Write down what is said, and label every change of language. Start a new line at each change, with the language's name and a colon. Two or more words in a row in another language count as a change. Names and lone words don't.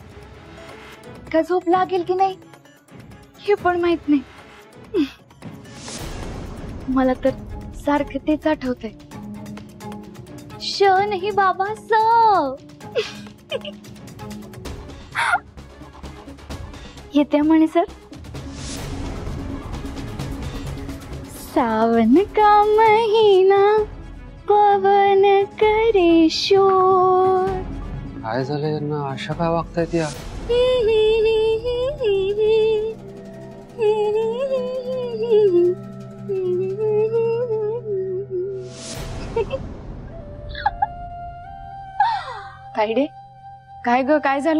Marathi: का झोप लागेल की नाही हे पण माहित नाही. मला तर सारखं तेच आठवतंय. श नाही बाबा, स. येते म्हणे सर.
Hindi: सावन का महीना पवन करे शोर.
Marathi: काय झालं यांना, अशा काय वागतायत या? ताईडे, काय ग, काय झालं?